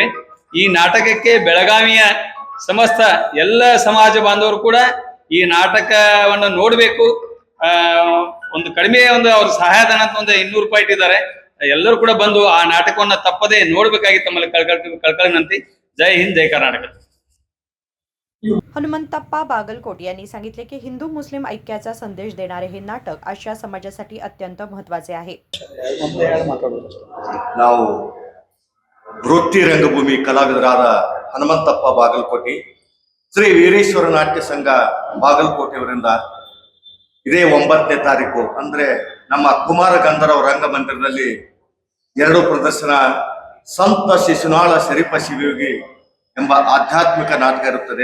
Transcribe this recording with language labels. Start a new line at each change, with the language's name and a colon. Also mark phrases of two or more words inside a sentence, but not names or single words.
Kannada: ಈ ನಾಟಕಕ್ಕೆ ಬೆಳಗಾವಿಯ ಸಮಸ್ತ ಎಲ್ಲ ಸಮಾಜ ಬಾಂಧವರು ಕೂಡ ಈ ನಾಟಕವನ್ನು ನೋಡಬೇಕು। ಒಂದು ಕಡಿಮೆ ಅವ್ರ ಸಹಾಯಧನ ಅಂತ ಒಂದು 200 ರೂಪಾಯಿ ಇಟ್ಟಿದ್ದಾರೆ, ಎಲ್ಲರೂ ಕೂಡ ಬಂದು ಆ ನಾಟಕವನ್ನ ತಪ್ಪದೆ ನೋಡಬೇಕಾಗಿ ತಮ್ಮಲ್ಲಿ ಕಳ್ಕಳಿ ವಿನಂತಿ।
Marathi: जय हिंद, जय कर्नाटक। हनुमंतप्पा बागलकोट यांनी सांगितले की हिंदू मुस्लिम ऐक्याचा संदेश देणारे हे नाटक आजच्या समाजासाठी अत्यंत महत्त्वाचे आहे।
Kannada: ನಾವು ವೃತ್ತಿ ರಂಗಭೂಮಿ ಕಲಾವಿದರಾದ ಹನುಮಂತಪ್ಪ ಬಾಗಲಕೋಟೆ ಶ್ರೀ ವೀರೇಶ್ವರ ನಾಟ್ಯ ಸಂಘ ಬಾಗಲಕೋಟೆಯವರಿಂದ ಇದೇ 9ನೇ ತಾರೀಕು ಅಂದ್ರೆ ನಮ್ಮ ಕುಮಾರ ಗಂಧರ್ವ ರಂಗಮಂದಿರದಲ್ಲಿ 2 ಪ್ರದರ್ಶನ ಸಂತ ಶಿಶುನಾಳ ಶರೀಫ ಶಿವಯೋಗಿ ಎಂಬ ಆಧ್ಯಾತ್ಮಿಕ ನಾಟಕ ಇರುತ್ತದೆ।